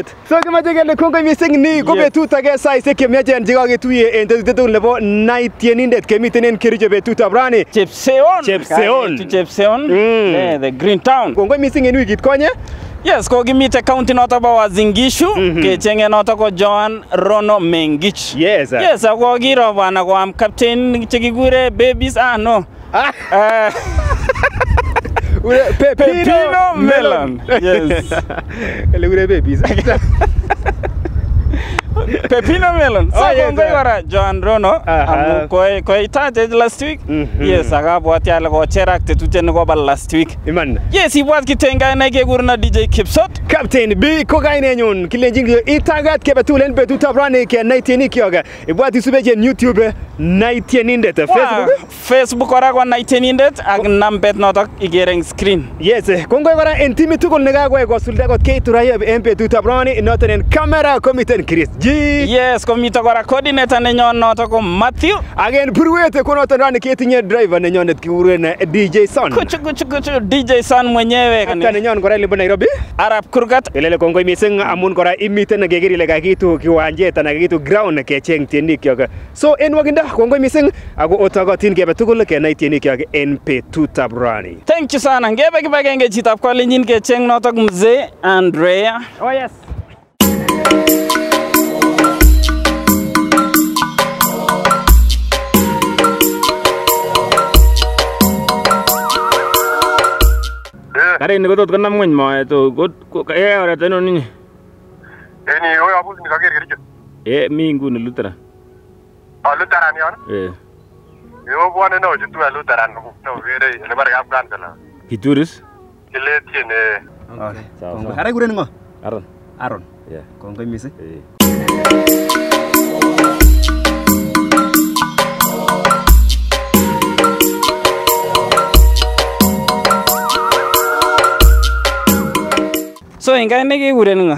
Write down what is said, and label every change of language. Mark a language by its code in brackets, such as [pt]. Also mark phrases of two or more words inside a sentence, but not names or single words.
[kln] So kimache kele kongoi mising ni ko betut age saisiek chemiachen chekaketuye en tetutik nebo night tienindet kemiten en Kericho betutab rani. Chepseon. Chepseon. The Green Town. Kongoi mising en wikit konye. Yes, ko gimite county noto ba Uasin Gishu kechenge noto ko Joan Rono Mengich. Yes. Yes, ako giro bana ko am captain chekigure babies no. Pepino Melon. Yes. Kale babies. Pepino Melon. So kongoi kora Joan Rono amu ko itaje [en] last week. [kln] Yes, akabwati ale ko cherak tetutiet nekoba [en] last week. [kln] Iman. Yes, ibwat kitenga ne kekurna DJ Kipsot. Captain B ko kainenyun kilenjin itagat kebetulen betutab rani ke naitienik yoga. Ibwat isubeje YouTube naitienindet Facebook kora ko naitienindet ak nambet notok igere eng screen. Yes, kongoi kora en timit tugul nekakoe kosulda kot Kate Rayeb en betutab rani noton en camera komiten Chris G. Yes, komito kora coordinator nenyon notok ko Matthew. Again purwete ko noton rani ketinye driver nenyonet kikuren DJ Son. Kuchu DJ Son mwenyewe. Hata nenyon kora libo Nairobi. Arab Kurgat. Kelele kongoi mising amun kora imiten keker ile kakitu kiwanjet anan kakitu ground kecheng tienik kyok. So en wakinda kongoi mising ako otokotin kebe tugul kenai tienik kyok en betutab rani. [en] Thank you [kln] sana. Ngebe kibagenge chitab Kalenjin kecheng notok Mzee Andrea. Oh yes. Kari ni kotot konam ngweny moet oret ainon ninyi? Ni oyo abus ni kaker Kericho. Mi nguni Lutheran. Lutheran yon? Obwane no chutu Lutheran no kere ele bare kap kansela. Kituris? Kiletien Okay. Sawa. Kare kuren ngo? Aaron. Yeah. Kongoi mising. So inga nekekuren ngo?